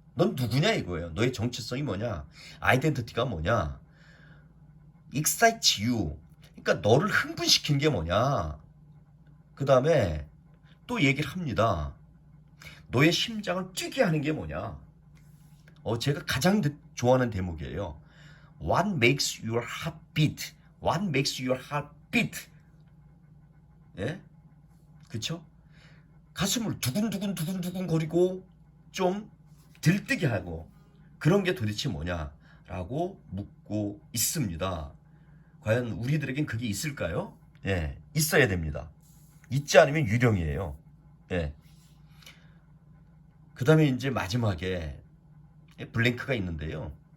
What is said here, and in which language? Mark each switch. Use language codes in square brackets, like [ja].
[ko] 넌 누구냐 이거예요. 너의 정체성이 뭐냐? 아이덴티티가 뭐냐? [en] Excites you. [ko] 그러니까 너를 흥분시키는 게 뭐냐? 그 다음에 또 얘기를 합니다. 너의 심장을 뛰게 하는 게 뭐냐? 제가 가장 좋아하는 대목이에요. [en] What makes your heart beat? What makes your heart beat? [ko] 예? 그쵸? 가슴을 두근두근 거리고 좀 들뜨게 하고 그런 게 도대체 뭐냐라고 묻고 있습니다. 과연 우리들에겐 그게 있을까요? 예, 있어야 됩니다. 있지 않으면 유령이에요. 예. 그 다음에 이제 마지막에 블랭크가 있는데요.